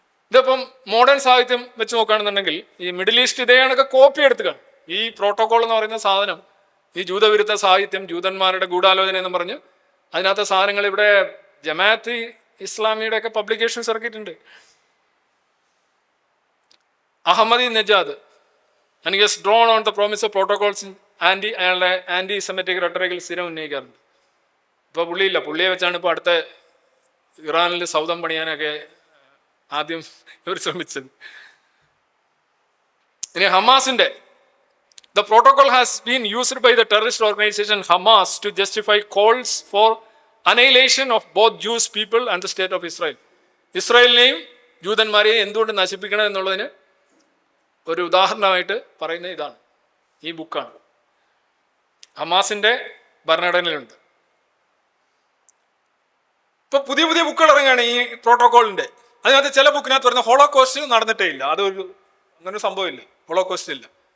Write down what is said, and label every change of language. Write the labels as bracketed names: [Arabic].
[Malayalam] ഇതിപ്പം മോഡേൺ സാഹിത്യം വെച്ച് നോക്കുകയാണെന്നുണ്ടെങ്കിൽ ഈ മിഡിൽ ഈസ്റ്റ് ഇതേണൊക്കെ കോപ്പി എടുത്തുകയാണ്. ഈ പ്രോട്ടോകോൾ എന്ന് പറയുന്ന സാധനം, ഈ ജൂതവിരുദ്ധ സാഹിത്യം, ജൂതന്മാരുടെ ഗൂഢാലോചന എന്ന് പറഞ്ഞ് അതിനകത്തെ സാധനങ്ങൾ ഇവിടെ ജമാഅത്ത് ഇസ്ലാമിയുടെ ഒക്കെ പബ്ലിക്കേഷൻസ് ഇറക്കിയിട്ടുണ്ട്. [English] Ahmadinejad and he has drawn on the promise of protocols [Malayalam] അയാളുടെ ആന്റി സെമിറ്റിക് റെട്ടറിക്കിൽ സ്ഥിരം ഉന്നയിക്കാറുണ്ട്. ഇപ്പോൾ പുള്ളിയില്ല, പുള്ളിയെ വെച്ചാണ് ഇപ്പോൾ അടുത്ത ഇറാനിൽ സൗദം പണിയാനൊക്കെ ആദ്യം ഇവർ ശ്രമിച്ചത്. ഇനി ഹമാസിന്റെ [English] The protocol has been used by the terrorist organization Hamas to justify calls for annihilation of both Jewish people and the state of Israel. [Malayalam] ഇസ്രായേലിനെയും ജൂതന്മാരെയും എന്തുകൊണ്ട് നശിപ്പിക്കണം എന്നുള്ളതിന് ഒരു ഉദാഹരണമായിട്ട് പറയുന്ന ഇതാണ്, ഈ ബുക്കാണ്. ഹമാസിന്റെ ഭരണഘടനയിലുണ്ട്. ഇപ്പൊ പുതിയ പുതിയ ബുക്കുകൾ ഇറങ്ങുകയാണ് ഈ പ്രോട്ടോകോളിന്റെ. അതിനകത്ത് ചില ബുക്കിനകത്ത് പറയുന്ന ഹോളോകോസ്റ്റ് നടന്നിട്ടേ ഇല്ല, അതൊരു അങ്ങനെ സംഭവമില്ല, ഹോളോകോസ്റ്റ് ഇല്ല.